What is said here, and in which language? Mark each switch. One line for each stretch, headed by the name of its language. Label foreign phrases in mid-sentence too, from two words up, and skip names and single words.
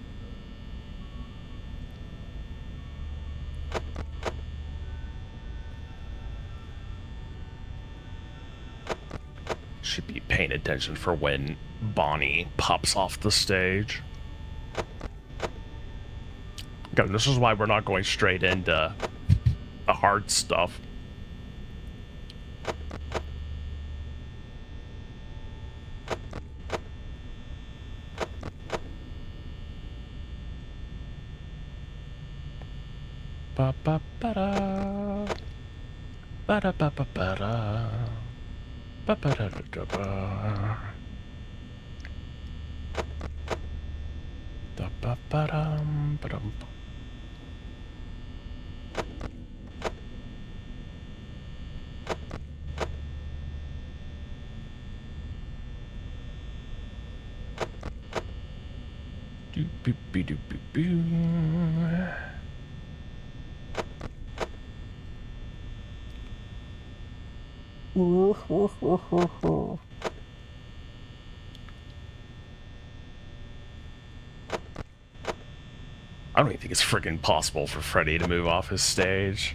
English: Should be paying attention for when Bonnie pops off the stage. Okay, this is why we're not going straight into the hard stuff. Ba ba ba da ba da ba ba ba da ba ba da da ba da ba ba dum ba dum. Do boo boo do boo boo. I don't even think it's freaking possible for Freddy to move off his stage.